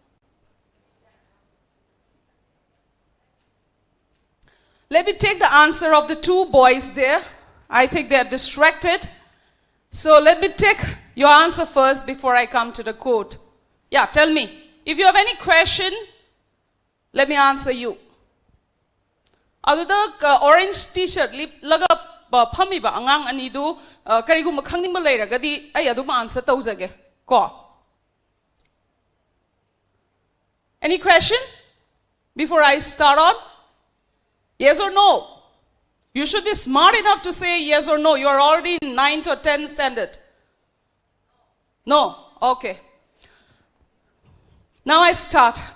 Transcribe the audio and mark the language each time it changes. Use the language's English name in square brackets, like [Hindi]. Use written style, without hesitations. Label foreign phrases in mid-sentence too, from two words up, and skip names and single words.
[English] Let me take the answer of the 2 boys there. I think they are distracted. So let me take your answer first before I come to the quote. Yeah, tell me. If you have any question, let me answer you. [Manipuri] Aduda [English] orange t-shirt [Manipuri] laga phami ba angang ani du karigum khangning ba leiragadi ai adu ma answer tauzage ko. [English] Any question before I start on? Yes or no? You should be smart enough to say yes or no. You are already in 9th or 10th standard. No? Okay. Now I start.